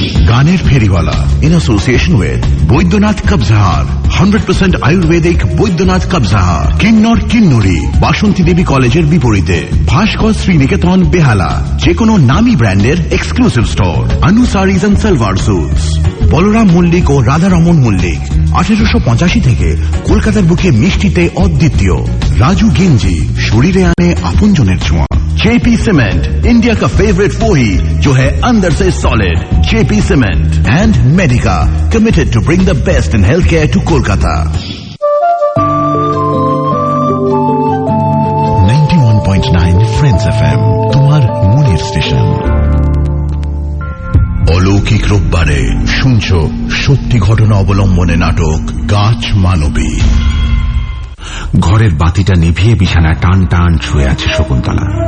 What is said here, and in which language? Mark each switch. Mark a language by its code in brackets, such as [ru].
[bn] গানের ফেরিওয়ালা [en] in association with [bn] Baidyanath কবজাহার, 100% Ayurvedic Baidyanath কবজাহার, কিন্নর কিন্নরী, বাসন্তী দেবী কলেজের বিপরীতে, ভাস্কর শ্রীনিকেতন বেহালা। যে কোনো নামী ব্র্যান্ডের exclusive store, Anu series and salwar suits. Balaram Mallick ও রাধারমন মল্লিক, 1885 থেকে কলকাতার বুকে মিষ্টিতে অদ্বিতীয়। রাজু গেঞ্জি, শরীরে আনে আপনজনের ছোঁয়া। [hi] जेपी सीमेंट, इंडिया का फेवरेट वही जो है अंदर से solid. [en] JP cement and Medica, committed to bring the best in health care to Kolkata. [bn] 91.9 friends FM, তোমার মনের স্টেশন। অলৌকিক রোববারে শুনছো সত্যি ঘটনা অবলম্বনে নাটক গাছ মানবী। ঘরের বাতিটা নিভিয়ে বিছানায় টান টান ছুঁয়ে আছে শকুন্তলা।